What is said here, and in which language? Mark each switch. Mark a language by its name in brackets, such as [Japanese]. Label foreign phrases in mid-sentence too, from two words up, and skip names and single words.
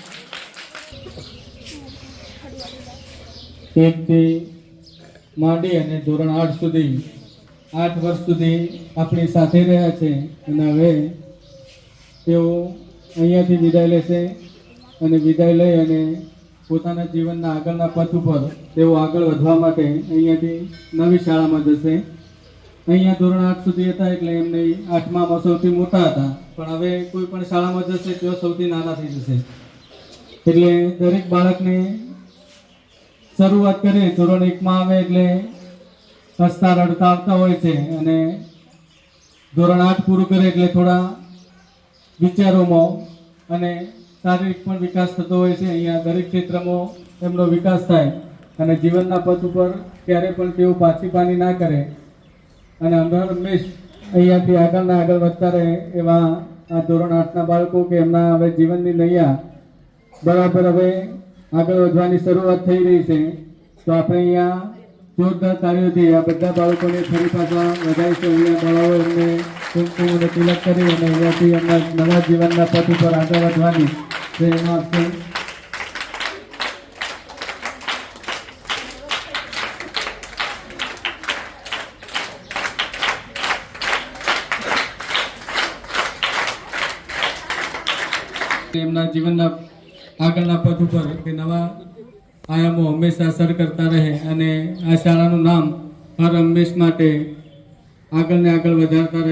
[Gujarati] એક માંડી અને ધોરણ 8 સુધી 8 વર્ષ સુધી આપણી સાથે રહ્યા છે અને હવે તેઓ અહીંયાથી વિદાય લેશે અને વિદાય લઈ અને પોતાના જીવનના આગળના પથ ઉપર તેઓ આગળ વધવા માટે અહીંયાથી નવી શાળામાં જશે। અહીંયા ધોરણ 8 સુધી હતા એટલે એમને 8માં સૌથી મોટા હતા પણ હવે કોઈ પણ શાળામાં જશે તેઓ સૌથી નાના થઈ જશે એટલે દરેક બાળકને શરૂઆત કરે ધોરણ 1 મેં આવે એટલે હસતા રડતા આવતા હોય છે અને ધોરણ 8 પૂરું કરે એટલે થોડા વિચારોમાં અને શારીરિક પણ વિકાસ થતો હોય છે। અહીંયા દરેક ક્ષેત્રમાં એમનો વિકાસ થાય અને જીવનના પથ ઉપર ક્યારે પણ તેઓ પાછીપાની ના કરે અને હમેશ અહીંયાથી આગળના આગળ વધતા રહે એવા આ ધોરણ 8 ના બાળકો કે એમના હવે જીવનની નૈયા બરાબર હવે આગળ વધવાની શરૂઆત થઈ રહી છે તો આપણે અહીંયા જોરદાર તાળીઓથી આ બધા બાળકોને ફરી પાછા વધારીશું। અહીંયા બાળાઓ એમને કુમકુમ અને તિલક કરી અને અહીંયાથી એમના નવા જીવનના પથ ઉપર આગળ વધવાની પ્રેરણા આપશે। એમના જીવનના આગળના પથ ઉપર કે નવા આયામો હંમેશા સર કરતા રહે અને આ શાળાનું નામ હર હંમેશ માટે આગળ ને આગળ વધારતા રહે।